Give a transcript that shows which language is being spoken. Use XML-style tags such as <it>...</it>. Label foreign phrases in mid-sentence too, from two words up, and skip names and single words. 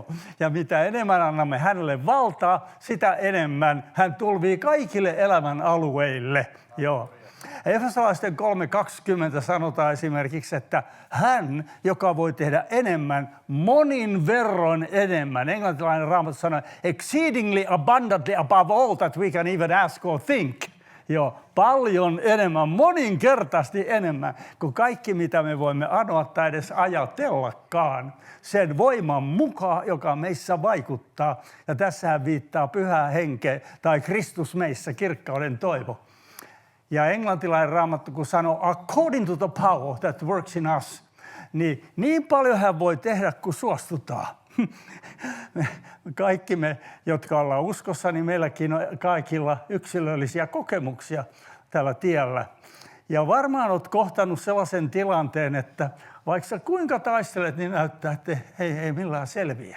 <fi>Ja mitä enemmän annamme hänelle valtaa, sitä enemmän hän tulvii kaikille elämän alueille. Joo. Efesolaisten 3:20 sanotaan esimerkiksi, että hän, joka voi tehdä enemmän, monin verroin enemmän. Englantilainen Raamattu sanoo,</fi> <en>exceedingly abundantly above all that we can even ask or think.</en> <fi>Joo, paljon enemmän, moninkertaisesti enemmän kuin kaikki, mitä me voimme anoa tai edes ajatellakaan. Sen voiman mukaan, joka meissä vaikuttaa. Ja tässähän viittaa pyhää henkeä tai Kristus meissä, kirkkauden toivo. Ja englantilainen Raamattu, kun sanoo</fi> <en>according to the power that works in us,</en> <fi>niin paljon hän voi tehdä, kun suostutaan. Kaikki me, jotka ollaan uskossa, niin meilläkin on kaikilla yksilöllisiä kokemuksia tällä tiellä. Ja varmaan olet kohtannut sellaisen tilanteen, että vaikka sä kuinka taistelet, niin näyttää, että ei millään selviä.</fi>